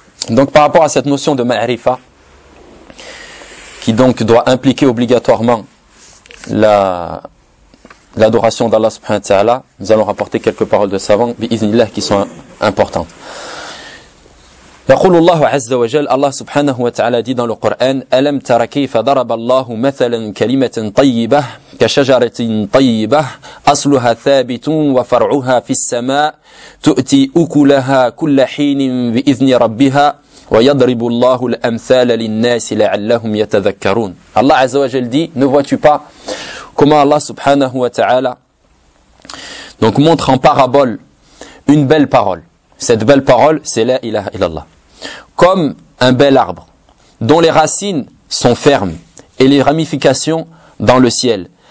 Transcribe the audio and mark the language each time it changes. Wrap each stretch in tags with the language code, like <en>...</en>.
<fr>Donc par rapport à cette notion de ma'rifa, qui donc doit impliquer obligatoirement l'adoration d'Allah subhanahu wa ta'ala, nous allons rapporter quelques paroles de savants, bi'iznillah, qui sont importantes.</fr> <ar>يقول الله عز وجل الله سبحانه وتعالى دي</ar> <fr>dans le Coran</fr> <ar>ألم تر كيف ضرب الله مثلا كلمة طيبة كشجرة طيبة أصلها ثابت وفرعها في السماء تؤتي أكلها كل حين بإذن ربها ويضرب الله الأمثال للناس لعلهم يتذكرون. الله عز وجل دي</ar> <fr>ne vois-tu pas comment Allah سبحانه وتعالى donc montre en parabole une belle parole. Cette belle parole, c'est « La ilaha illallah ». Comme un bel arbre, dont les racines sont fermes et les ramifications dans le ciel.</fr>